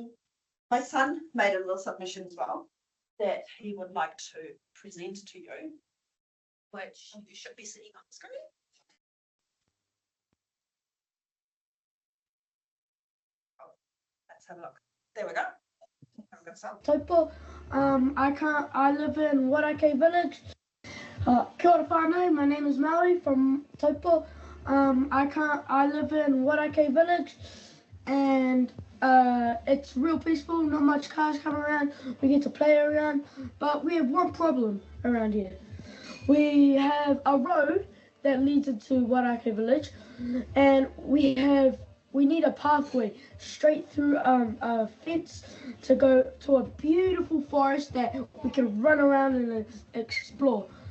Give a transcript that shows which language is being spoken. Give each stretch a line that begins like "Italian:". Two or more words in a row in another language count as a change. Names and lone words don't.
English: My son made a little submission as well that he would like to present to you, which you should be seeing on the screen. Oh, let's have a look. There we go. I've got some. Taupo, I live in Wairake Village.
Māori: Kia ora whānau,
English: my name is Maui from Taupo. I live in Wairake Village and it's real peaceful, not much cars come around, we get to play around, but we have one problem around here. We have a road that leads into Wairake Village and we need a pathway straight through a fence to go to a beautiful forest that we can run around and explore.